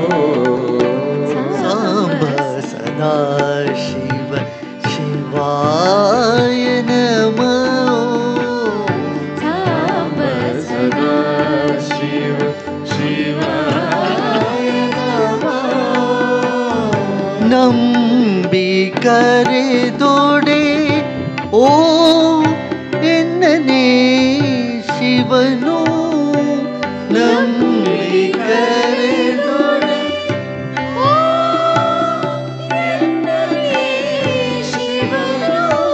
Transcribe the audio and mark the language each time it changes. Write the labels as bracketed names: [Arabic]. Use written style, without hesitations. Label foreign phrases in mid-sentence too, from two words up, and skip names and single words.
[Sanskrit] ಸಾಂಬ ಸದಾ ಶಿವ ಶಿವಾಯ ನಮಃ. ಸಾಂಬ ಸದಾಶಿವ ಶಿವಾಯ ನಮೋ [Kannada] ನಂಬಿ ಕರೆದೊಡೆ ಓ ಎನ್ನನೇ ಶಿವನು ನಂಬಿ ಕರೆದೊಡೆ ಓ ಎನ್ನನೇ ಶಿವನು